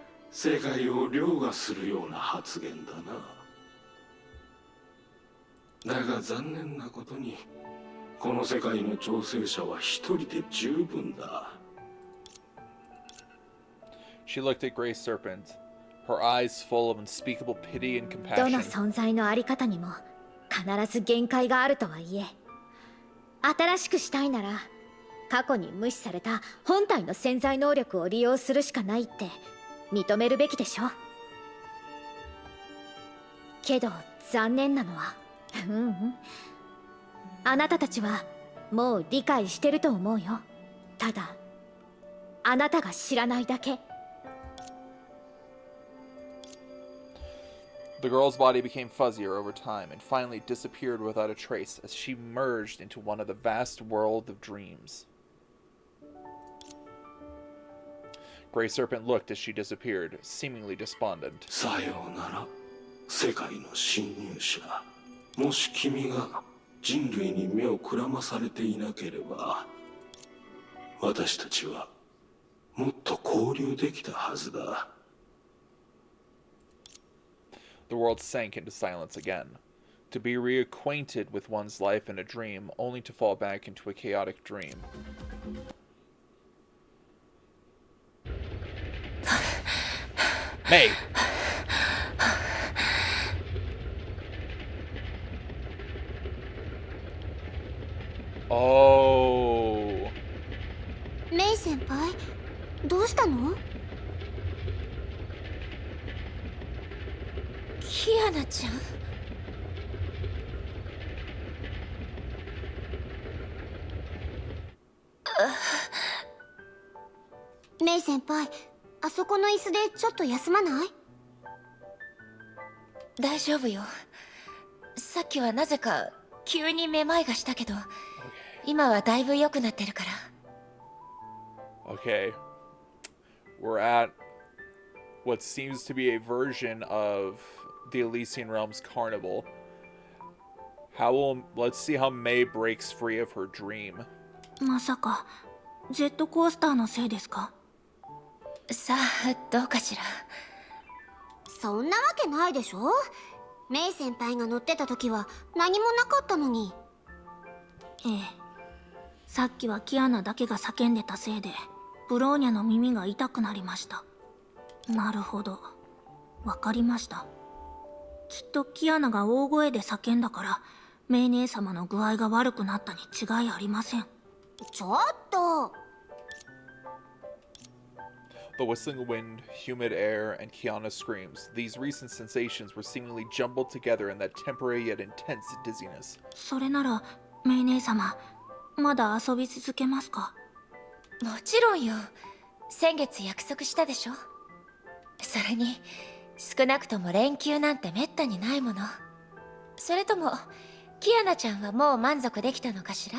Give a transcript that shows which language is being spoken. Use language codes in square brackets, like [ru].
[ja] 世界を凌駕するような発言だな。だが残念なことにこの世界の調整者は一人で十分だ。 [en] She looked at Grey Serpent, her eyes full of unspeakable pity and [ja] どの [en] compassion. [ja] 存在のあり方にも必ず限界があるとはいえ、新しくしたいなら過去に無視された本体の潜在能力を利用するしかないって認めるべきでしょ。けど残念なのはあなたたちはもう理解してると思うよ。ただあなたが知らないだけ。 [en] The girl's body became fuzzier over time and finally disappeared without a trace as she merged into one of the vast world of dreams. Grey Serpent looked as she disappeared, seemingly despondent. [ja] さようなら、世界の侵入者。もし君が人類に目をくらまされていなければ、私たちはもっと交流できたはずだ。 [en] The world sank into silence again. To be reacquainted with one's life in a dream, only to fall back into a chaotic dream. May! Oh. [ja] メイ先輩、どうしたの？キアナちゃん。メイ先輩、あそこの椅子でちょっと休まない？大丈夫よ。さっきはなぜか急にめまいがしたけど、今はだいぶ良くなってるから。 [en] Okay. We're at what seems to be a version of the Elysian Realms Carnival. Let's see how May breaks free of her dream. [ja] まさかジェットコースターのせいですか？さあ、どうかしら。そんなわけないでしょ。メイ先輩が乗ってた時は何もなかったのに。ええ、さっきはキアナだけが叫んでたせいでブローニャの耳が痛くなりました。なるほど、わかりました。きっとキアナが大声で叫んだからメイ姉様の具合が悪くなったに違いありません。ちょっと。 [en] The whistling wind, humid air, and Kiana's screams. These recent sensations were seemingly jumbled together in that temporary yet intense dizziness. [ja] それならメイ姉様、まだ遊び続けますか？もちろんよ。先月約束したでしょ。それに少なくとも連休なんてめったにないもの。それともキアナちゃんはもう満足できたのかしら？